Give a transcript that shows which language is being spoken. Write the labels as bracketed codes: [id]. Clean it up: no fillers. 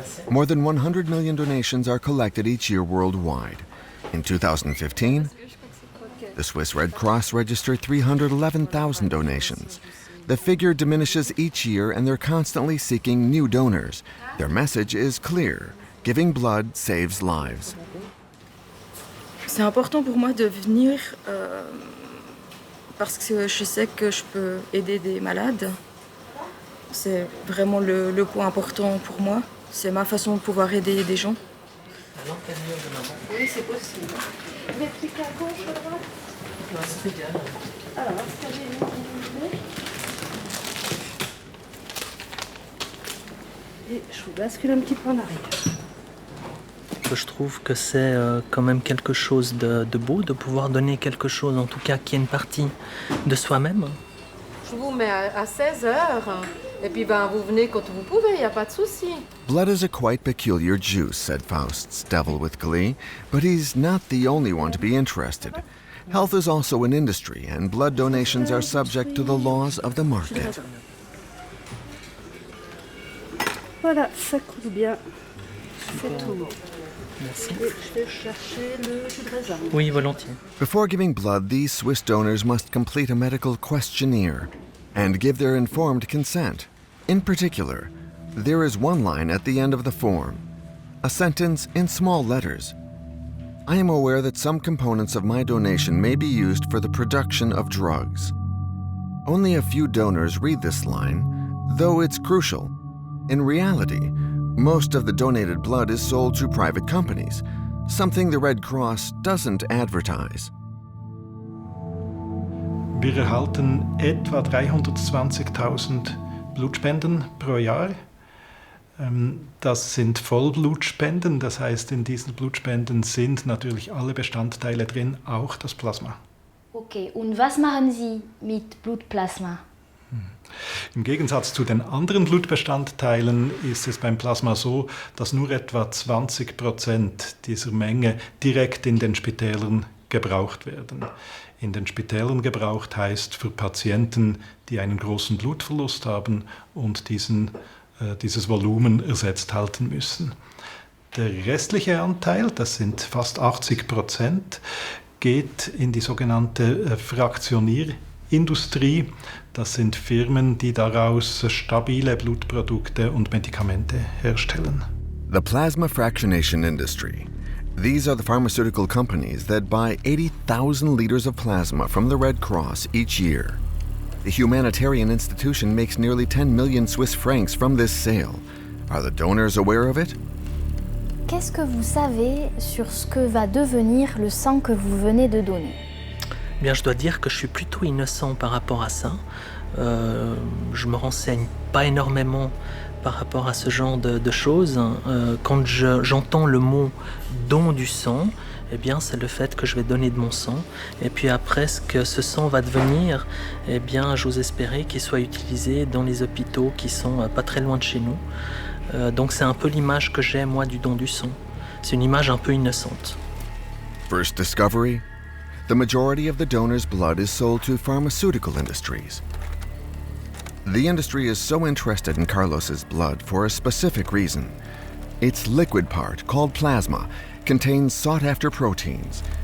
[en] More than 100 million donations are collected each year worldwide. In 2015, the Swiss Red Cross registered 311,000 donations. The figure diminishes each year and they're constantly seeking new donors. Their message is clear. Giving blood saves lives. [fr] C'est important pour moi de venir parce que je sais que je peux aider des malades. C'est vraiment le point important pour moi. C'est ma façon de pouvoir aider des gens. Oui, c'est possible. Vous êtes cliqué à gauche ou à droite? Non, c'est idéal. Alors, installez-vous où vous voulez. Et je vous bascule un petit peu en arrière. Je trouve que c'est quand même quelque chose de beau de pouvoir donner quelque chose, en tout cas qui est une partie de soi-même. Je vous mets à 16h et puis vous venez quand vous pouvez, il n'y a pas de souci. [en] Blood is a quite peculiar juice, said Faust's devil with glee, but he's not the only one to be interested. Health is also an industry, and blood donations are subject to the laws of the market. [fr] Voilà, ça coule bien. C'est tout. Merci. Je vais chercher le jus de raisin. Oui, volontiers. [en] Before giving blood, these Swiss donors must complete a medical questionnaire and give their informed consent. In particular, there is one line at the end of the form, a sentence in small letters. I am aware that some components of my donation may be used for the production of drugs. Only a few donors read this line, though it's crucial. In reality, most of the donated blood is sold to private companies, something the Red Cross doesn't advertise. [de] Wir erhalten etwa 320.000 Blutspenden pro Jahr. Das sind Vollblutspenden, das heißt, in diesen Blutspenden sind natürlich alle Bestandteile drin, auch das Plasma. Okay, und was machen Sie mit Blutplasma? Im Gegensatz zu den anderen Blutbestandteilen ist es beim Plasma so, dass nur etwa 20% dieser Menge direkt in den Spitälern gebraucht werden. In den Spitälern gebraucht heißt für Patienten, die einen großen Blutverlust haben und dieses Volumen ersetzt halten müssen. Der restliche Anteil, das sind fast 80%, geht in die sogenannte Fraktionierindustrie. Das sind Firmen, die daraus stabile Blutprodukte und Medikamente herstellen. [en] The plasma fractionation industry. These are the pharmaceutical companies that buy 80,000 liters of plasma from the Red Cross each year. The humanitarian institution makes nearly 10 million Swiss francs from this sale. Are the donors aware of it? [fr] Qu'est-ce que vous savez sur ce que va devenir le sang que vous venez de donner? Bien, je dois dire que je suis plutôt innocent par rapport à ça. Je me renseigne pas énormément par rapport à ce genre de choses. Quand j'entends le mot don du sang, eh bien, c'est le fait que je vais donner de mon sang. Et puis après, ce que ce sang va devenir, eh bien, j'ose espérer qu'il soit utilisé dans les hôpitaux qui sont pas très loin de chez nous. Donc c'est un peu l'image que j'ai, moi, du don du sang. C'est une image un peu innocente. [en] First discovery: the majority of the donor's blood is sold to pharmaceutical industries. The industry is so interested in Carlos's blood for a specific reason. Its liquid part, called plasma, contains sought-after proteins.